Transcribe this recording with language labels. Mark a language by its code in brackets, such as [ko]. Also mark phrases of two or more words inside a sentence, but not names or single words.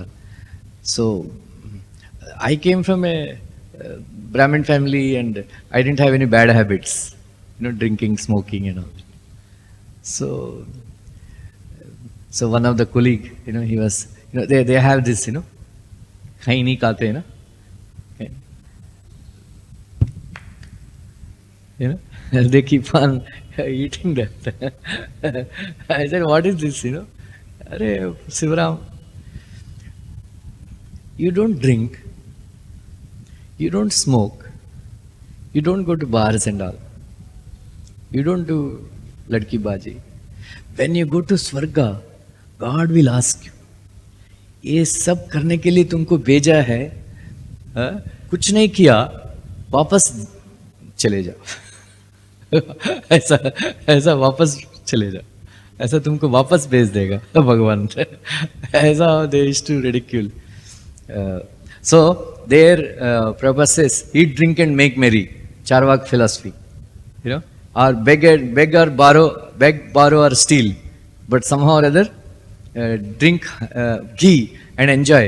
[en] So I came from a Brahmin family and I didn't have any bad habits, drinking, smoking and all. So one of the colleague, he they have this, [hi] खैन नहीं खाते है ना. [en] They keep on eating that. I said, what is this, Arey, Sivaram, you don't drink, you don't smoke, you don't go to bars and all, you don't do [hi] लड़की बाज़ी. [en] When you go to Swarga, God will ask you, [hi] ये सब करने के लिए तुमको भेजा है, कुछ नहीं किया, वापस चले जाओ. ऐसा वापस चले जाओ, ऐसा तुमको वापस भेज देगा भगवान. [en] ऐसा they used to ridicule. So there Prabhupada says, eat, drink and make merry, Charvak philosophy, or beg or borrow, or steal, but somehow or other drink ghee and enjoy.